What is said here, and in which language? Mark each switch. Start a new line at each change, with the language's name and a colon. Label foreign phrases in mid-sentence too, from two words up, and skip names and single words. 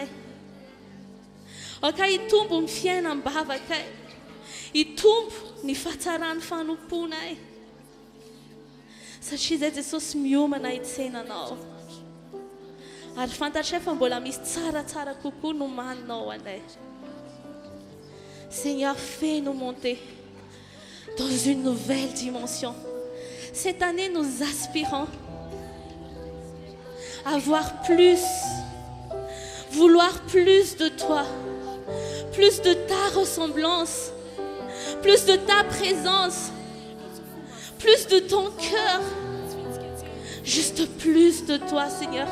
Malagasy: Aka hitombo ny fiainam-bavakay. Hitombo ny fahatsarany fanomponay. Satria izay Jesosy miomana hitsenanao. Ary fantatray fa mbola misy tsaratsara kokoa no maninao anay.
French: Seigneur, fais-nous monter dans une nouvelle dimension. Cette année, nous aspirons à voir plus, vouloir plus de toi, plus de ta ressemblance, plus de ta présence, plus de ton cœur, juste plus de toi, Seigneur.